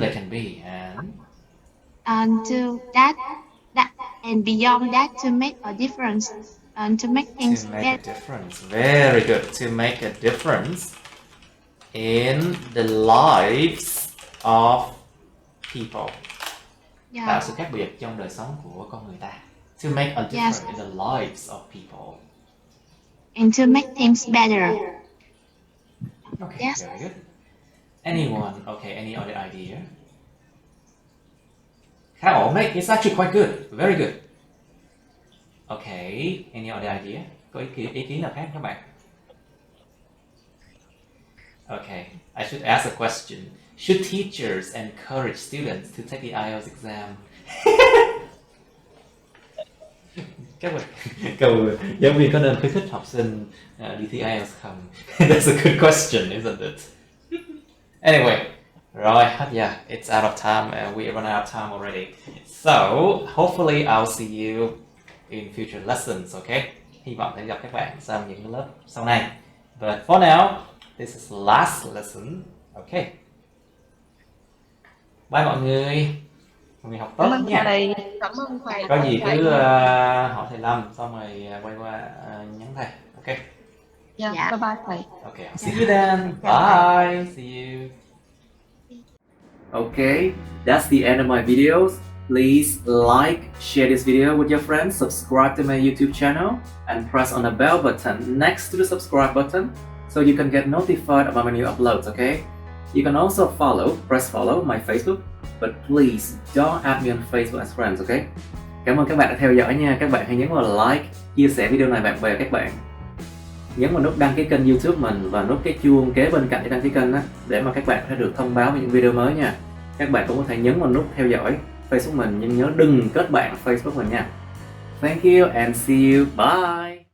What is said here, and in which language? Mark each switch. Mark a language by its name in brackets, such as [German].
[English] they can be, and To that and beyond that to make a difference and to make things to make better. a difference. Very good. To make a difference in the lives of people. [Vietnamese] Tạo [English] Yeah. [Vietnamese] sự khác biệt trong đời sống của con người ta. [English] To make a difference Yes. in the lives of people. And to make things better. Okay, Yes. very good. Anyone? Okay, any other idea? [Vietnamese] Khá ổn đấy. [English] It's actually quite good. Very good. Okay, any other idea? [Vietnamese] Có ý kiến nào khác các bạn? [English] Okay, I should ask a question. Should teachers encourage students to take the IELTS exam? [Vietnamese] Các bạn, câu giáo viên có nên khuyến khích học sinh đi thi IELTS không? [English] That's a good question, isn't it? Anyway, rồi, yeah, it's out of time. We run out of time already. So, hopefully I'll see you in future lessons, okay? [Vietnamese] Hy vọng sẽ gặp các bạn trong những lớp sau này. [English] But for now, this is last lesson, okay? [Vietnamese] Bye mọi người. Mọi người học tốt Cảm ơn nha. thầy. Cảm ơn thầy. Có gì cứ hỏi thầy Lâm xong rồi quay qua nhắn thầy, okay? [English] Yeah, [Vietnamese] Dạ. [English] bye bye thầy. Okay, I'll see you then. Bye. See you. Okay, that's the end of my videos. Please like, share this video with your friends, subscribe to my YouTube channel, and press on the bell button next to the subscribe button so you can get notified about my new uploads, okay? You can also press follow my Facebook, but please don't add me on Facebook as friends, okay? [Vietnamese] Cảm ơn các bạn đã theo dõi nha. Các bạn hãy nhấn vào like, chia sẻ video này bạn bè các bạn. Nhấn vào nút đăng ký kênh YouTube mình và nút cái chuông kế bên cạnh để đăng ký kênh đó, để mà các bạn sẽ được thông báo về những video mới nha. Các bạn cũng có thể nhấn vào nút theo dõi Facebook mình, nhưng nhớ đừng kết bạn Facebook mình nha. [English] Thank you and see you. Bye.